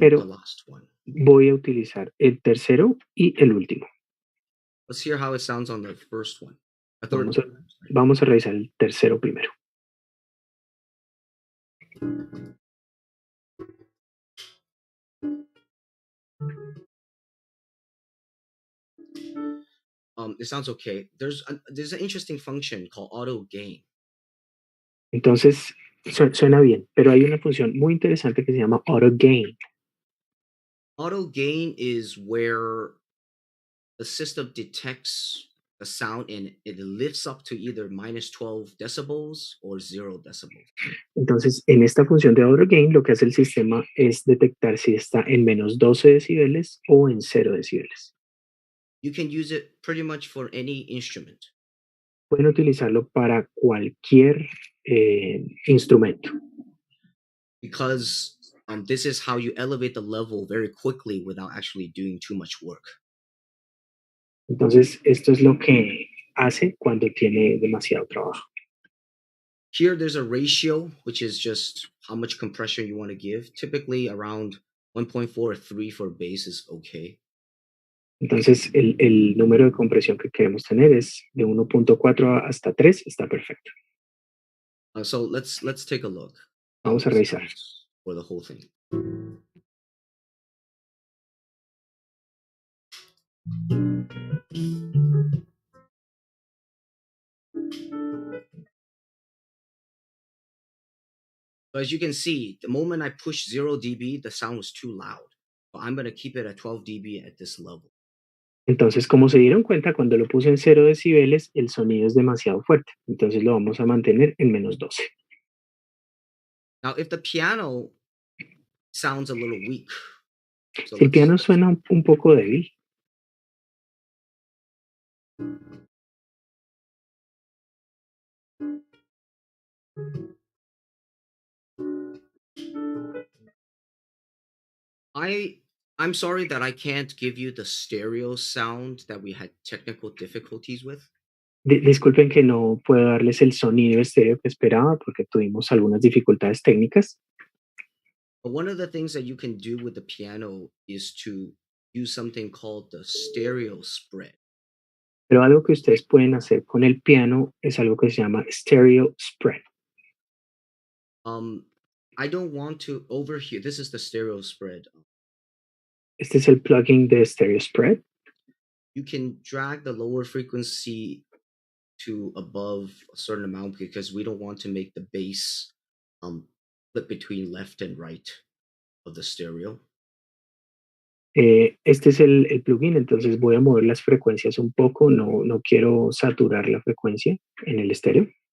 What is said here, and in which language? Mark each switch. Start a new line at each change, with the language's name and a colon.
Spanish: Pero-
English: the last one.
Spanish: voy a utilizar el tercero y el último.
English: Let's hear how it sounds on the first one. The third
Spanish: Vamos a,
English: one.
Spanish: vamos a revisar el tercero primero.
English: It sounds okay. There's an interesting function called auto gain.
Spanish: Entonces, suena bien, pero hay una función muy interesante que se llama auto gain.
English: Auto gain is where the system detects the sound and it lifts up to either minus 12 decibels or 0 decibels.
Spanish: Entonces, en esta función de auto gain, lo que hace el sistema es detectar si está en menos 12 decibeles o en 0 decibeles.
English: You can use it pretty much for any instrument.
Spanish: Pueden utilizarlo para cualquier instrumento.
English: Because this is how you elevate the level very quickly without actually doing too much work.
Spanish: Entonces, esto es lo que hace cuando tiene demasiado trabajo.
English: Here, there's a ratio, which is just how much compression you want to give. Typically, around 1.4 or 3 for bass is okay.
Spanish: Entonces, el número de compresión que queremos tener es de 1.4 hasta 3, está perfecto.
English: So let's take a look.
Spanish: Vamos a revisar.
English: For the whole thing. So as you can see, the moment I push 0 dB, the sound was too loud. So I'm going to keep it at 12 dB at this level.
Spanish: Entonces, como se dieron cuenta, cuando lo puse en 0 decibeles, el sonido es demasiado fuerte. Entonces, lo vamos a mantener en menos 12.
English: Now, if the piano sounds a little weak. So
Spanish: Si el piano suena un poco débil,
English: I'm sorry that I can't give you the stereo sound that we had technical difficulties with.
Spanish: disculpen que no puedo darles el sonido estéreo que esperaba porque tuvimos algunas dificultades técnicas.
English: But one of the things that you can do with the piano is to use something called the stereo spread.
Spanish: Pero algo que ustedes pueden hacer con el piano es algo que se llama stereo spread.
English: I don't want to overhear. This is the stereo spread.
Spanish: Este es el plugin de stereo spread.
English: You can drag the lower frequency to above a certain amount because we don't want to make the bass flip between left and right of the stereo.
Spanish: Este es el plugin, entonces voy a mover las frecuencias un poco, no quiero saturar la frecuencia en el estéreo.